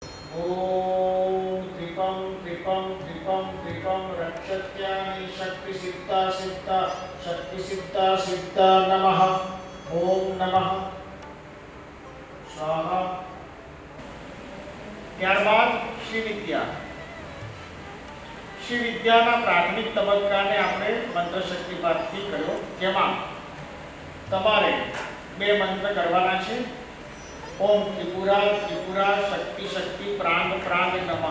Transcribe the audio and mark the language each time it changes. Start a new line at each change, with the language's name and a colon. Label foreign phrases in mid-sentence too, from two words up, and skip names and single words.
Sanskrit: ओम त्रिपं त्रिपं त्रिपं त्रिपं रक्षत्यानि शक्ति सिद्धा सिद्धा नमः। ओम नमः स्वाहा।
Gujarati: ત્યારબાદ શ્રી વિદ્યાના પ્રાથમિક તબક્કાને આપણે મંત્ર શક્તિપાતથી કર્યો, જેમાં તમારે 2 મંત્ર કરવાના છે।
Sanskrit: ઓમ ત્રિપુરા ત્રિપુરા શક્તિ શક્તિ પ્રાંગ પ્રાંગ નમઃ।